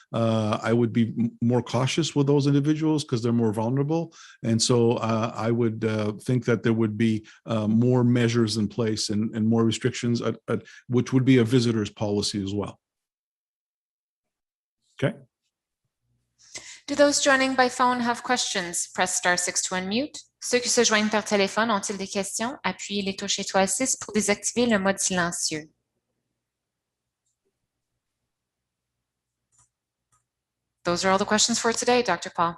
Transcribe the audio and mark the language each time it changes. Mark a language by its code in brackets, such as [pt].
[en] I would be more cautious with those individuals because they're more vulnerable, and so I would think that there would be more measures in place and more restrictions, which would be a visitor's policy as well. Okay. Do those joining by phone have questions? Press *6 to unmute. [fr] Ceux qui se joignent par téléphone ont-ils des questions? Appuyez les touches étoile 6 pour désactiver le mode silencieux. [en] Those are all the questions for today, Dr. Paul.